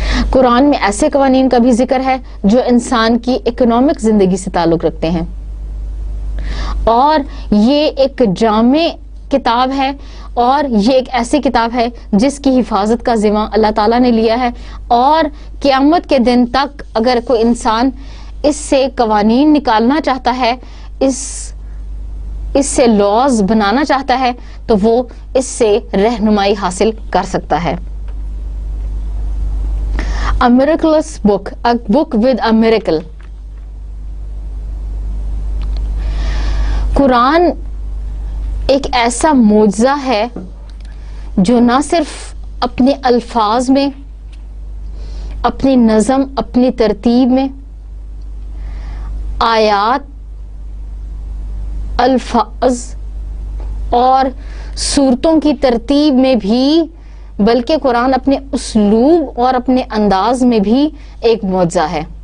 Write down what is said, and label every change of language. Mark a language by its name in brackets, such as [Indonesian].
[Urdu] قرآن میں ایسے قوانین کا بھی ذکر ہے جو انسان کی اکنامک زندگی سے تعلق رکھتے ہیں، اور یہ ایک جامع کتاب ہے اور یہ ایک ایسی کتاب ہے جس کی حفاظت کا ذمہ اللہ تعالیٰ نے لیا ہے. اور قیامت کے دن تک اگر کوئی انسان اس سے قوانین نکالنا چاہتا ہے، اس سے لاز بنانا چاہتا ہے تو وہ اس سے رہنمائی حاصل کر سکتا ہے. [English] A miraculous book, a book with a miracle. [Urdu] قرآن ایک ایسا معجزہ ہے جو نہ صرف اپنے الفاظ میں، اپنی نظم، اپنی ترتیب میں، آیات، الفاظ اور سورتوں کی ترتیب میں بھی، بلکہ قرآن اپنے اسلوب اور اپنے انداز میں بھی ایک معجزہ ہے.